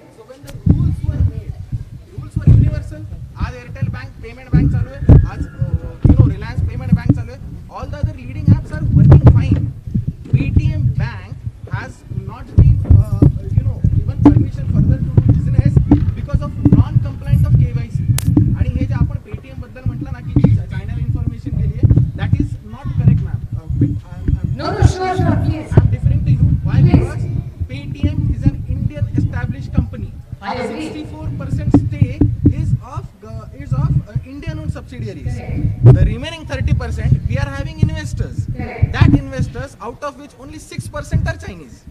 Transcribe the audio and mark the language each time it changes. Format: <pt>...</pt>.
<en>So when the rules were made, rules were universal.</en> <mr>आज Airtel bank payment bank चालू आहे, आज Reliance payment bank चालू आहे.</mr> <en>All the other leading apps are working fine. Paytm bank has not been given permission further to do business because of non-compliant of KYC.</en> <mr>आणि हे जे आपण Paytm बद्दल म्हटलं ना की चायनल इन्फॉर्मेशन केली आहे,</mr> <en>that is not correct, ma'am. No, sure, please. I'm differing to you. Why? Please. Because Paytm is an Indian established company. I agree. 64% stake is of Indian-owned subsidiaries. Correct. The remaining 30% we are having investors. Correct. That investors, out of which only 6% are Chinese.</en>